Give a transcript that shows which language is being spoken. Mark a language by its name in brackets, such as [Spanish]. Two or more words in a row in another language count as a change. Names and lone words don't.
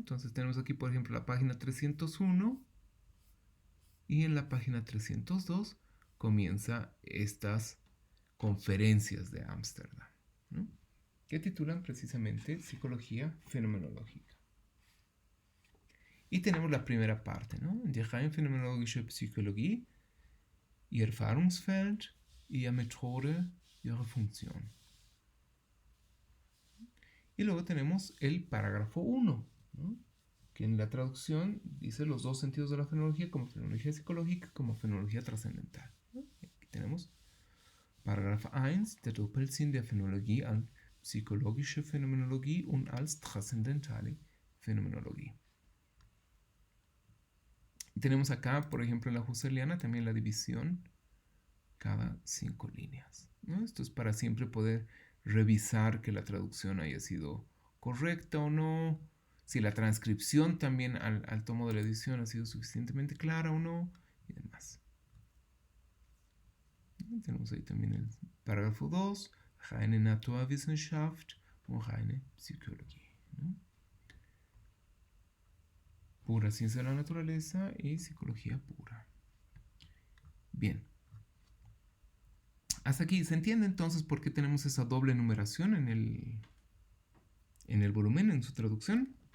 [Spanish] Entonces tenemos aquí, por ejemplo, la página 301 y en la página 302 comienza estas conferencias de Ámsterdam, ¿no? Que titulan precisamente Psicología Fenomenológica. Y tenemos la primera parte, ¿no? [German] Die rein phänomenologische Psychologie, ihr Erfahrungsfeld, ihre Methode, ihre Funktion. [Spanish] Y luego tenemos el parágrafo 1, ¿no? Que en la traducción dice los dos sentidos de la fenomenología como fenomenología psicológica como fenomenología trascendental, ¿no? Aquí tenemos [German] Paragraph 1, der Doppelsinn der Phänomenologie als psychologische Phänomenologie und als transzendentale Phänomenologie. [Spanish] Y tenemos acá, por ejemplo, en la Husserliana también la división cada 5 líneas, ¿no? Esto es para siempre poder revisar que la traducción haya sido correcta o no, si la transcripción también al tomo de la edición ha sido suficientemente clara o no, y demás. Tenemos ahí también el parágrafo 2, [German] reine Naturwissenschaft und reine Psychologie, [Spanish] ¿no? Pura ciencia de la naturaleza y psicología pura. Bien. Hasta aquí, ¿se entiende entonces por qué tenemos esa doble numeración en el volumen, en su traducción?